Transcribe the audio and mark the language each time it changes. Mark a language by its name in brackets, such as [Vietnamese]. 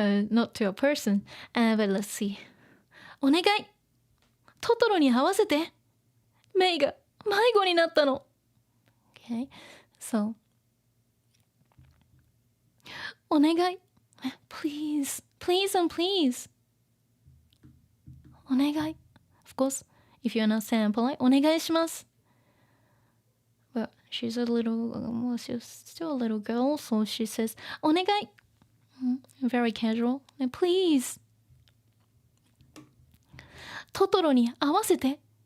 [English] Not to a person, but let's see. [Japanese] お願いトトロに会わせてメイが迷子になったの。 [English] Okay, so お願い please and please お願い Of course, if you're not saying polite [Japanese] お願いします。 [English] But she's a little, well, she's still a little girl, so she says お願い very casual, please [Japanese] トトロに合わせて。